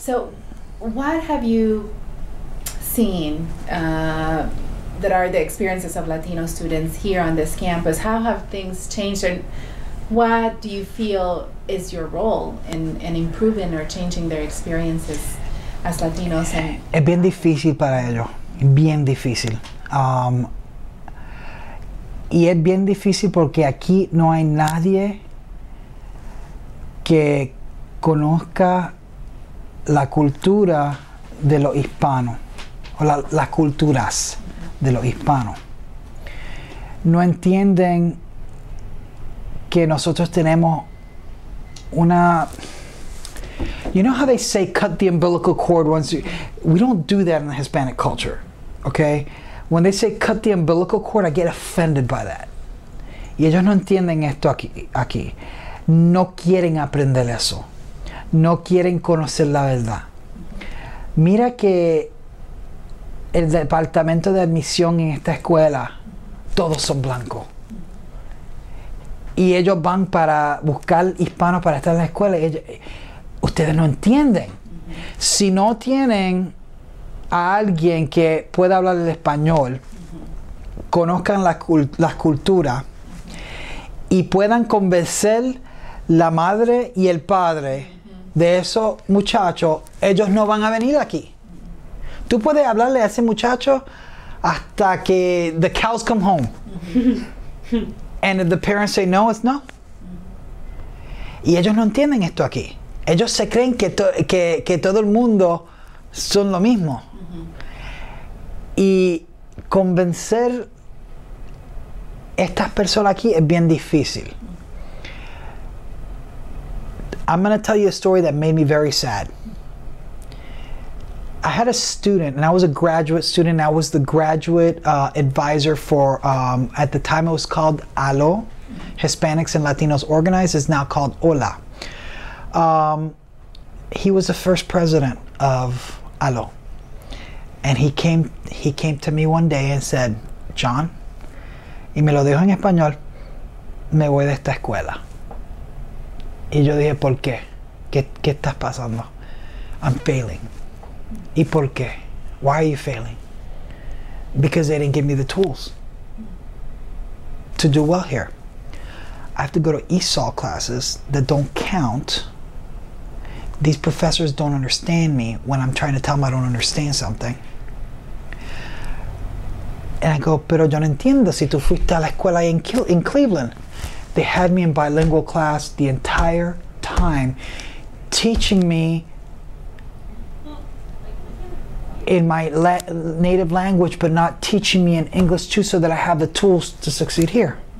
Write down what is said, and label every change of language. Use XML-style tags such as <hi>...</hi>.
<en>So what have you seen that are the experiences of Latino students here on this campus? How have things changed, and what do you feel is your role in improving or changing their experiences as Latinos?</en> <es>Es bien difícil para ellos, bien difícil. Y es bien difícil porque aquí no hay nadie que conozca la cultura de los hispanos, o las culturas de los hispanos. No entienden que nosotros tenemos una...</es> <en>You know how they say cut the umbilical cord once we don't do that in the Hispanic culture, okay? When they say cut the umbilical cord, I get offended by that.</en> <es>Y ellos no entienden esto aquí. No quieren aprender eso. No quieren conocer la verdad. Mira que el departamento de admisión en esta escuela, todos son blancos. Y ellos van para buscar hispanos para estar en la escuela. Ustedes no entienden. Si no tienen a alguien que pueda hablar el español, conozcan las culturas y puedan convencer la madre y el padre de esos muchachos, ellos no van a venir aquí. Tú puedes hablarle a ese muchacho hasta que</es> <en>the cows come home. And if the parents say no, it's no.</en> <es>Y ellos no entienden esto aquí. Ellos se creen que todo el mundo son lo mismo. Y convencer estas personas aquí es bien difícil.</es> <en>I'm going to tell you a story that made me very sad. I had a student, and I was a graduate student. I was the graduate advisor for, at the time it was called ALO, Hispanics and Latinos Organized. It's now called HOLA. He was the first president of ALO. And he came to me one day and said,</en> <es>John, y me lo dijo en español, me voy de esta escuela. Y yo dije, ¿por qué? ¿Qué estás pasando?</es> <en>I'm failing.</en> <es>¿Y por qué?</es> <en>Why are you failing? Because they didn't give me the tools to do well here. I have to go to ESOL classes that don't count these professors don't understand me when I'm trying to tell them I don't understand something. And I go,</en> <es>pero yo no entiendo si tú fuiste a la escuela</es> <en>in Cleveland. They had me in bilingual class the entire time, teaching me in my native language, but not teaching me in English too, so that I have the tools to succeed here.</en>